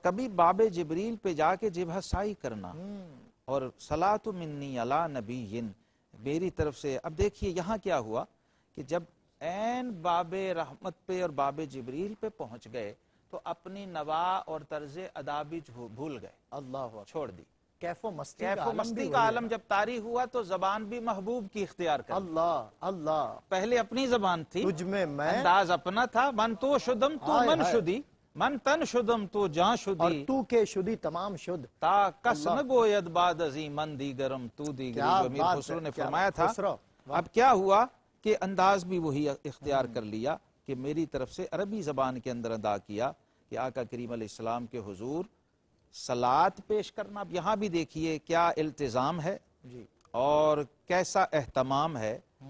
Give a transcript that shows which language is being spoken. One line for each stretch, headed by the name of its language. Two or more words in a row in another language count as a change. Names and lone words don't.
Urdu: اور کبھی باب جبریل پہ جا کے جبہہ سائی کرنا، اور
Arabic: صلاۃ منی علی نبی،
Urdu: میری طرف سے. اب دیکھیے یہاں کیا ہوا کہ جب عین باب رحمت پہ اور باب جبریل پہ پہنچ گئے تو اپنی نوا اور طرز ادا بھی بھول گئے، اللہ چھوڑ دی. کیف و مستی کیف و مستی کا عالم جب طاری ہوا تو زبان بھی محبوب کی اختیار کر. اللہ اللہ. پہلے اپنی زبان تھی، تجھ میں میں، انداز اپنا تھا.
Persian: من تو شدم تو من شدی، من تن شدم تو جان اور شدی، تو کے شدی تمام شد. تا کس نہ گوید بعد ازیں من دیگرم تو دیگری.
Urdu: جو امیر خسرو نے فرمایا تھا. اب کیا ہوا کہ انداز بھی وہی اختیار کر لیا کہ میری طرف سے عربی زبان کے اندر ادا کیا کہ آقا کریم علیہ السلام کے حضور صلاۃ پیش کرنا. اب یہاں بھی دیکھیے کیا التزام ہے اور کیسا اہتمام ہے.